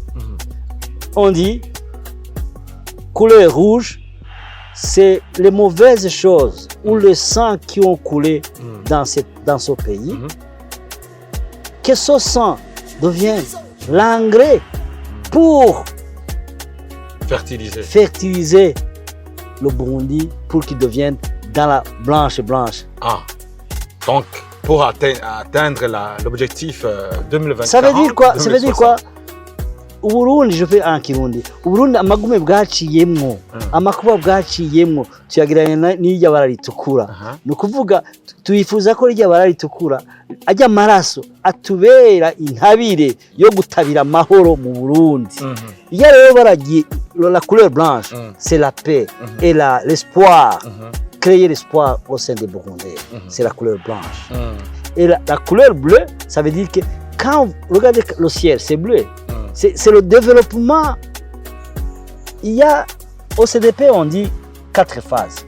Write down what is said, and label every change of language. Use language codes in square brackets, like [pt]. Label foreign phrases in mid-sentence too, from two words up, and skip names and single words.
[fr] On dit, couleur rouge, c'est les mauvaises choses ou le sang qui ont coulé dans ce pays, que ce sang devient l'engrais pour fertiliser le Burundi pour qu'il devienne dans la blanche. Ah, donc pour atteindre l'objectif 2024. Ça veut dire quoi? Ça veut dire quoi? Uburundi, je fais en Kirundi. [rn] Uburundi amagume bwaciyemwo, amakuba bwaciyemwo tuyageranya n'irya bara ritukura. No kuvuga tuyifuza ko irya bara ritukura ajya amaraso atubera intabire yo gutabira amahoro mu Burundi. Iyo rero baragiye [fr] la couleur blanche, c'est la paix et l'espoir. Créer l'espoir au sein des Burundais, c'est la couleur blanche. Et la couleur bleue, ça veut dire que quand vous regardez le ciel, c'est bleu. C'est le développement. Il y a, au CDP, on dit 4 phases.